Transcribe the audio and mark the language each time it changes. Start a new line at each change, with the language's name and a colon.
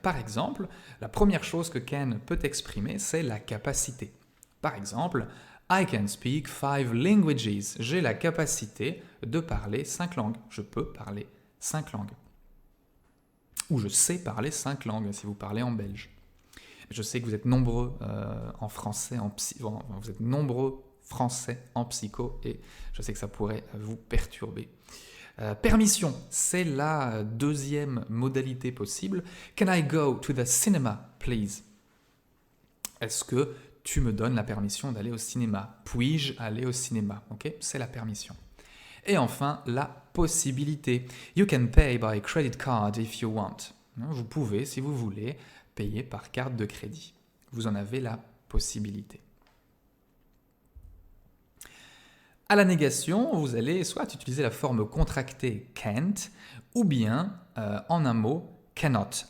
French: Par exemple, la première chose que can peut exprimer, c'est la capacité. Par exemple,
English: I can speak 5 languages.
French: J'ai la capacité de parler 5 langues. Je peux parler 5 langues. Ou je sais parler 5 langues si vous parlez en belge. Je sais que vous êtes nombreux en français, vous êtes nombreux français en psycho et je sais que ça pourrait vous perturber. Permission, c'est la deuxième modalité possible.
English: Can I go to the cinema, please?
French: Est-ce que tu me donnes la permission d'aller au cinéma? Puis-je aller au cinéma? C'est la permission. Et enfin, la possibilité.
English: You can pay by credit card if you want.
French: Vous pouvez, si vous voulez, payer par carte de crédit. Vous en avez la possibilité. À la négation, vous allez soit utiliser la forme contractée can't, ou bien, en un mot, cannot.